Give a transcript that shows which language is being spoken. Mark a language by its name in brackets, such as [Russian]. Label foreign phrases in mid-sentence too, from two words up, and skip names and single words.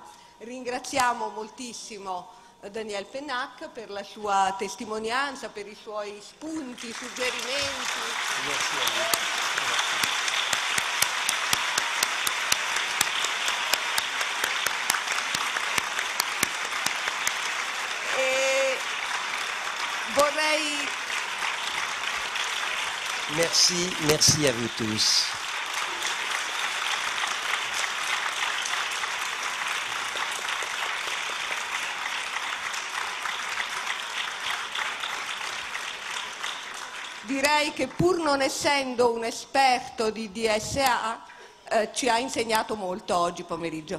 [Italian] Ringraziamo moltissimo Daniel Pennac per la sua testimonianza, per i suoi spunti, suggerimenti. Grazie a voi. Vorrei... [French] Merci à vous tous. [Italian] Direi che pur non essendo un esperto di DSA ci ha insegnato molto oggi pomeriggio.